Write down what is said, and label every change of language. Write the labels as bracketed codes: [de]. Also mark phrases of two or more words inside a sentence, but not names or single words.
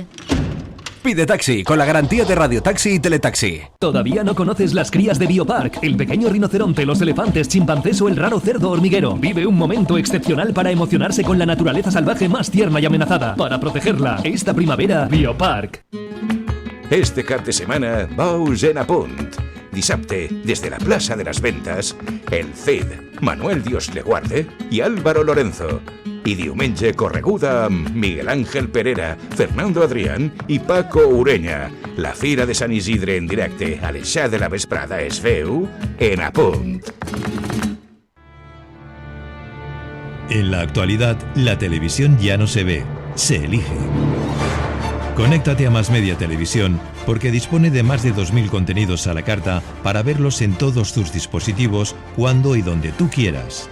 [es] Pide Taxi, con la garantía de Radio Taxi y Teletaxi. ¿Todavía no conoces las crías de Biopark? El pequeño rinoceronte, los elefantes, chimpancés o el raro cerdo hormiguero. Vive un momento excepcional para emocionarse con la naturaleza salvaje más tierna y amenazada. Para protegerla, esta primavera, Biopark. [ca] Este cap de setmana, bous en apunt. Dissabte, des de la plaça de les Ventes, el Cid, Manuel Dios le guarde i Álvaro Lorenzo. I diumenge, correguda amb Miguel Ángel Perera, Fernando Adrián i Paco Ureña. La Fira de Sant Isidre en directe a les 7 de la vesprada es veu en Apunt. [es] En la actualidad, la televisión ya no se ve, se elige. Conéctate a Más Media Televisión porque dispone de más de 2.000 contenidos a la carta para verlos en todos tus dispositivos, cuando y donde tú quieras.